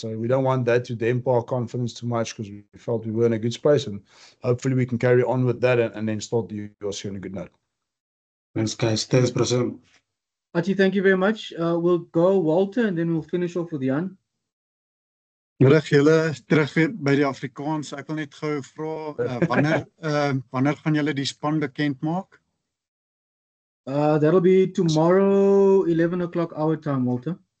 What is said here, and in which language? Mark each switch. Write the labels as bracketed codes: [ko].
[en] So we don't want that to dampen our confidence too much, because we felt we were in a good space, and hopefully we can carry on with that and then start the URC on a good note. Thanks, guys. Thanks, Brazil. Archie, thank you very much. We'll go Walter and then we'll finish off with Jan. [af] Terug julle terug weer by die Afrikaans. Ek wil net gou vra wanneer gaan julle die span bekend maak? [en] That'll be tomorrow, 11 o'clock our time, Walter.